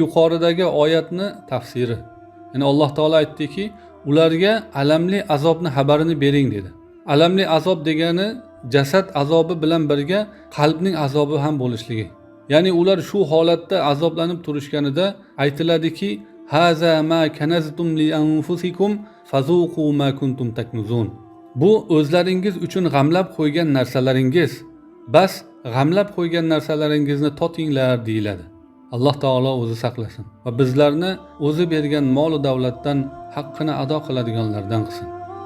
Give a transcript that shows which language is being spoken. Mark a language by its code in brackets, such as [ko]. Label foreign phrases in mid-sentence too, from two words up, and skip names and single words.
[uz] Va bu yuqoridagi oyatni tafsiri. Ya'ni Alloh taolo aytdiki, ularga alamli azobni xabarini bering dedi. Alamli azob degani jasad azobi bilan birga qalbning azobi ham bo'lishligi. Ya'ni ular shu holatda azoblanib turishganida aytiladiki, [ar] هذا ما كنزتم لأنفسكم فذوقوا ما كنتم تكنزون. [uz] Bu o'zlaringiz uchun g'amlab qo'ygan narsalaringiz. Bas g'amlab qo'ygan narsalaringizni totinglar deyiladi. Alloh taolo o'zi saqlasin va bizlarni o'zi bergan mol va davlatdan haqqini ado qiladiganlardan qilsin.